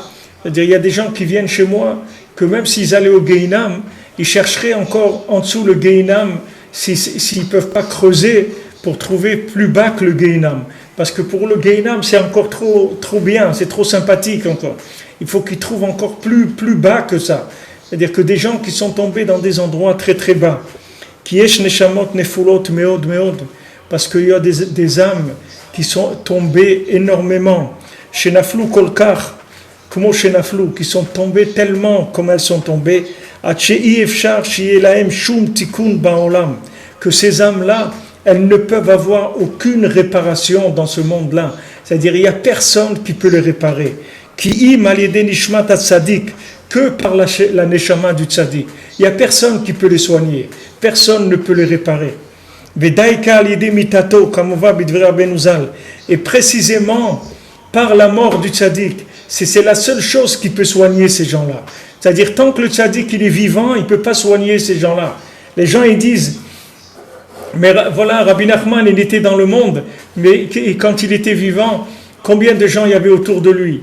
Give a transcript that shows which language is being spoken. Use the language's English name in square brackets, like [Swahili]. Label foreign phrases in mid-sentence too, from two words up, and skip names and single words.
[French] C'est-à-dire il y a des gens qui viennent chez moi, que même s'ils allaient au Gehinam, ils chercheraient encore en dessous le Gehinam, s'ils ne peuvent pas creuser pour trouver plus bas que le Gehinam. Parce que pour le Gehinam, c'est encore trop bien, c'est trop sympathique encore. Il faut qu'ils trouvent encore plus bas que ça. C'est-à-dire que des gens qui sont tombés dans des endroits très très bas, qui est [Hebrew] נשמות נפולות מאוד מאוד, [French] parce qu'il y a des âmes qui sont tombées énormément. [Hebrew] שנפלו כל כך, [French] comme Shenaflu, qui sont tombées tellement comme elles sont tombées, que ces âmes-là, elles ne peuvent avoir aucune réparation dans ce monde-là. C'est-à-dire, il n'y a personne qui peut les réparer. [Hebrew] כי אם על ידי נשמת צדיק, [French] que par la neshama du tzaddik. Il n'y a personne qui peut les soigner. Personne ne peut les réparer. [Hebrew] ודייקא על ידי מיתתו, [French] comme on va [Hebrew] בדברי רבינו ז"ל. [French] Et précisément, par la mort du tzaddik, c'est la seule chose qui peut soigner ces gens-là. C'est-à-dire, tant que le tzaddik il est vivant, il ne peut pas soigner ces gens-là. Les gens, ils disent, mais voilà, Rabbi Nachman, il était dans le monde, mais quand il était vivant, combien de gens il y avait autour de lui?